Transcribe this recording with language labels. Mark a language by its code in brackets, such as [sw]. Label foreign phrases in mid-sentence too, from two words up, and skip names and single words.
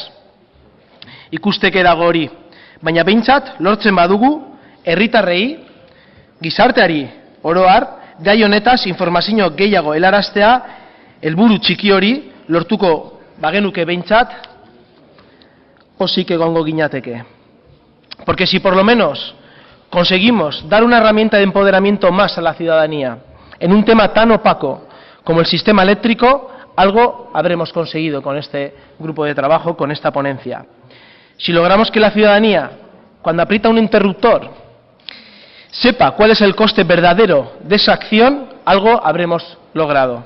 [eu] Ikusteke dago hori, baina behintzat lortzen badugu herritarrei, gizarteari oro har, gai honetaz informazio gehiago helaraztea, helburu txiki hori lortuko bagenuke behintzat pozik egongo ginateke. [es] Porque si por lo menos conseguimos dar una herramienta de empoderamiento más a la ciudadanía en un tema tan opaco como el sistema eléctrico, algo habremos conseguido con este grupo de trabajo, con esta ponencia. Si logramos que la ciudadanía, cuando aprieta un interruptor, sepa cuál es el coste verdadero de esa acción, algo habremos logrado.